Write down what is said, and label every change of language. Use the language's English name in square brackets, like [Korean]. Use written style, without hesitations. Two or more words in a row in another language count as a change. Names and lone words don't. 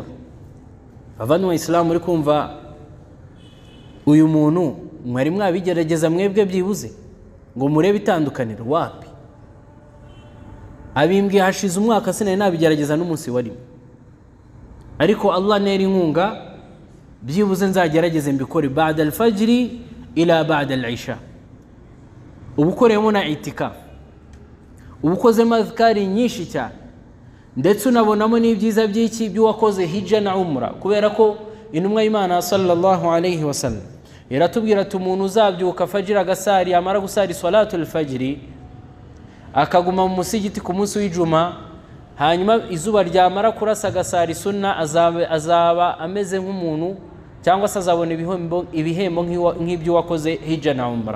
[Kinyarwanda] Abavandimwe Islam, muri kumva uyu muntu mwari mwabigerageza mwebwe byibuze ngo murebe itandukaniro? Wapi? abimbwiye hashize umwaka sinari nabigerageza n'umunsi warimo, ariko Allah neri inkunga byibuze nzagerageze mbikore [Arabic] بعد الفجر إلى بعد العشاء. [Kinyarwanda] Ubukoreyemo na itikaf, ubukozemo azkari nyinshi cyane, ndetse unabonamo n'ibyiza by'iki by'uwakoze hijja na umra, kubera ko intumwa y'Imana [Arabic] صلى الله عليه وسلم [Kinyarwanda] iratubwira ati umuntu uzabyuka fajira agasari, amara gusari [Arabic] صلاة الفجر [Kinyarwanda] akaguma mu musigiti ku munsi w'ijuma, hanyuma izuba ryamara kurasa agasari sunna, azaba ameze nk'umuntu cyangwa se azabona ibihembo nk'ibyo wakoze hijja na umra.